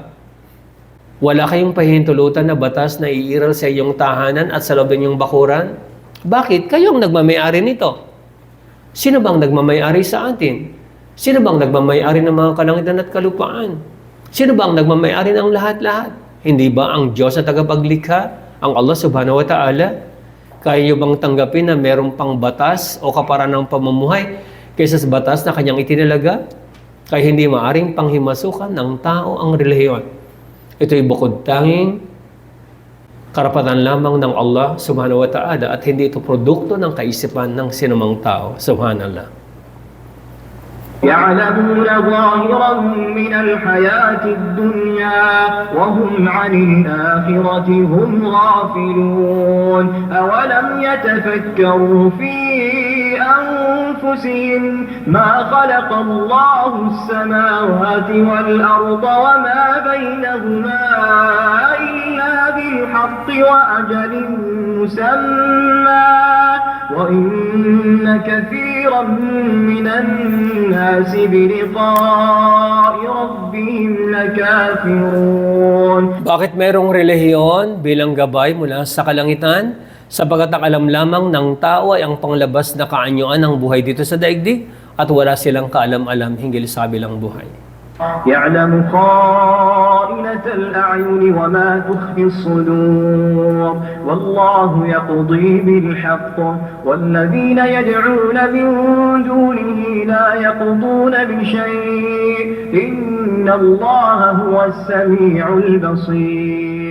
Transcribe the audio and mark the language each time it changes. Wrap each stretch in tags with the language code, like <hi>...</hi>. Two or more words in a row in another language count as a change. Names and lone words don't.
<tl>Wala kayong pahintulutan na batas na iiral sa inyong tahanan at sa loob ng inyong bakuran? Bakit? Kayong nagmamayari nito. Sino bang nagmamayari sa atin? Sino bang nagmamayari ng mga kalangitan at kalupaan? Sino bang nagmamayari ng lahat-lahat? Hindi ba ang Diyos na tagapaglikha, ang Allah</tl> <ar>سبحانه وتعالى?</ar> <tl>Kaya niyo bang tanggapin na merong pang batas o kaparanang pamumuhay kaysa sa batas na kanyang itinalaga? Kaya hindi maaring panghimasukan ng tao ang relihiyon. Ito'y bukod tanging karapatan lamang ng Allah</tl> <ar>سبحانه وتعالى</ar> <tl>at hindi ito produkto ng kaisipan ng sinumang tao. Subhanallah.</tl> <ar>يعلمون ظاهرا من الحياة الدنيا وهم عن الآخرة هم غافلون أولم يتفكروا في أنفسهم ما خلق الله السماوات والأرض وما بينهما إلا بالحق وأجل مسمى وإن كثيرا من الناس بلقاء ربهم لكافرون.</ar> <tl>Bakit merong relihiyon bilang gabay mula sa kalangitan? Sapagat ang alam lamang ng tao ay ang panglabas na kaanyuan ng buhay dito sa daigdig at wala silang kaalam-alam hinggil sa kabilang buhay.</tl> <ar>يعلم خائنة الأعين وما تخفي الصدور والله يقضي بالحق والذين يدعون من دونه لا يقضون بشيء إن الله هو السميع البصير.</ar>